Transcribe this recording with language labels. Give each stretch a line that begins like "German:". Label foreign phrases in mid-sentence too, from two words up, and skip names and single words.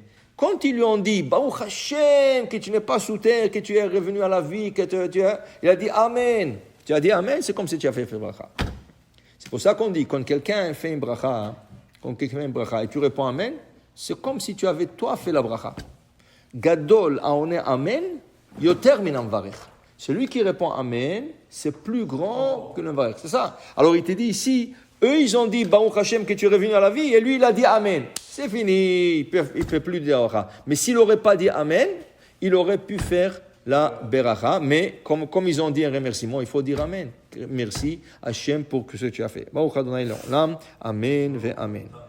French: Quand ils lui ont dit,
Hebrew: ברוך השם,
French: que tu n'es pas sous terre, que tu es revenu à la vie, il a dit amen. Tu as dit amen, c'est comme si tu as fait bracha. C'est pour ça qu'on dit, quand quelqu'un fait une bracha, et tu réponds amen, c'est comme si tu avais toi fait la bracha.
Hebrew: גדול העונה אמן. יותר מן המברך.
French: Celui qui répond Amen, c'est plus grand que le varech. C'est ça. Alors il te dit ici, eux ils ont dit
Hebrew: ברוך השם
French: que tu es revenu à la vie, et lui il a dit Amen. C'est fini, il ne peut plus dire bracha. Mais s'il n'aurait pas dit Amen, il aurait pu faire la beracha. Mais comme ils ont dit un remerciement, il faut dire Amen. Merci Hashem pour ce que tu as fait.
Hebrew: ברוך ה' לעולם. אמן ואמן.